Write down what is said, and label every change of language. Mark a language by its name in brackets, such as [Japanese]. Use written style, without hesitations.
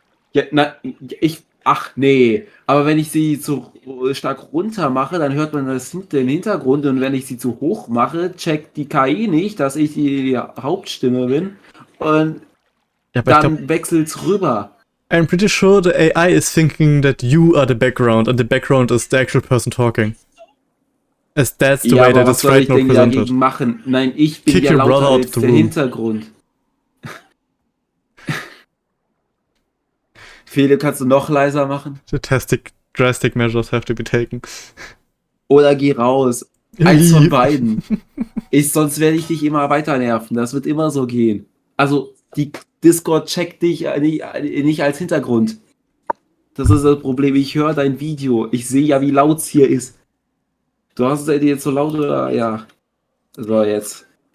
[German] Ja, ach nee, aber wenn ich sie zu stark runter mache, dann hört man den Hintergrund, und wenn ich sie zu hoch mache, checkt die KI nicht, dass ich die Hauptstimme bin, und ja, dann wechselt's rüber. [English] I'm pretty sure the AI is thinking that you are the background and the background is the actual person talking. As that's the way that it's right now presented. [German] Dagegen machen? Nein, ich bin ja lauter als der Hintergrund. Fede, kannst du noch leiser machen? [English] Drastic measures have to be taken. [German] Oder geh raus. Eins von beiden. Sonst werde ich dich immer weiter nerven. Das wird immer so gehen. Also, die Discord checkt dich nicht als Hintergrund. Das ist das Problem. Ich höre dein Video. Ich sehe ja, wie laut es hier ist. Du hast es jetzt so laut, oder? Ja. So, jetzt.